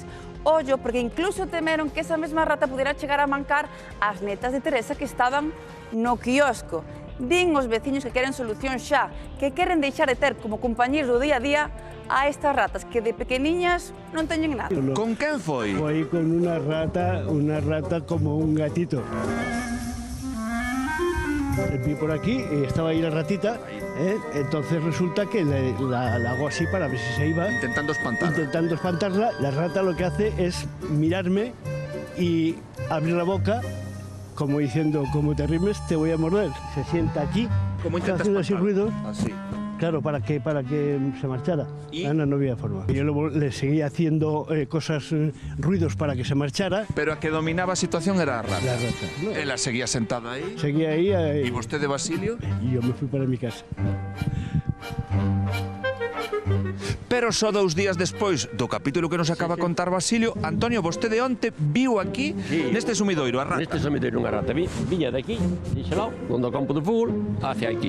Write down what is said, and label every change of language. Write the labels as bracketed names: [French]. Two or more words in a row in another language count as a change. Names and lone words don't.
[Galician] Ollo, porque incluso temeron que esa mesma rata pudera chegar a mancar as netas de Teresa que estaban no quiosco. Din os veciños que queren solución xa, que queren deixar de ter como compañeros do día a día a estas ratas, que de pequeniñas non teñen nada. Con quen foi? Foi con unha rata como un gatito. [Spanish] Vi por aquí y estaba ahí la ratita, entonces resulta que la hago así para ver si se iba. Intentando espantarla. Intentando espantarla, la rata lo que hace es mirarme y abrir la boca, como diciendo, como te rimes, te voy a morder. Se sienta aquí, ¿Cómo está intenta haciendo así ruido. Así. Claro, para que se marchara. ¿Y? Ana no había forma. Yo luego le seguía haciendo ruidos para que se marchara. [Galician] Pero a que dominaba a situación era a rata. [Spanish] La rata. ¿No? [Galician] Ela seguía sentada aí. [Spanish] Seguía ahí. [Galician] E vostede, Basilio? [Spanish] Y yo me fui para mi casa. [Galician] Pero só 2 días despois do capítulo que nos acaba a contar Basilio, Antonio, vostede onte viu aquí, neste sumidoiro, a rata. Neste sumidoiro unha rata. Viña de aquí, dixo lá, donde o campo de fútbol, hacia aquí.